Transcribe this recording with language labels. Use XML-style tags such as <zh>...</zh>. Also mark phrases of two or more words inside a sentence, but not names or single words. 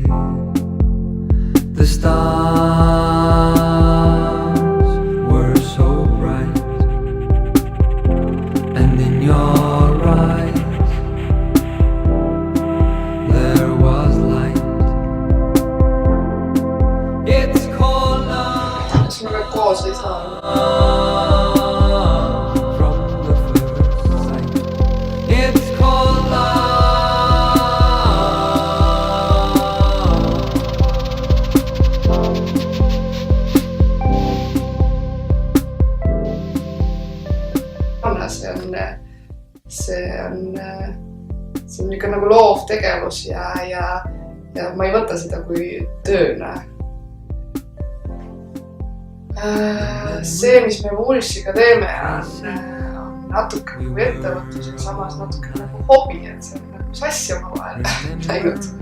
<en>The stars were so bright, and in your eyes there was light. It's called love.</en> <et>Kas me veel koos ei saa?</et> <en>From the first sight. It's called love.</en> <et>See on ikka nagu loov tegevus ja ma ei võta seda kui tööna. See, mis me Woolsiga teeme, on natuke nagu ettevõtlus ja samas natuke nagu hobi, et see on nagu sassi oma vahel läinud.</et>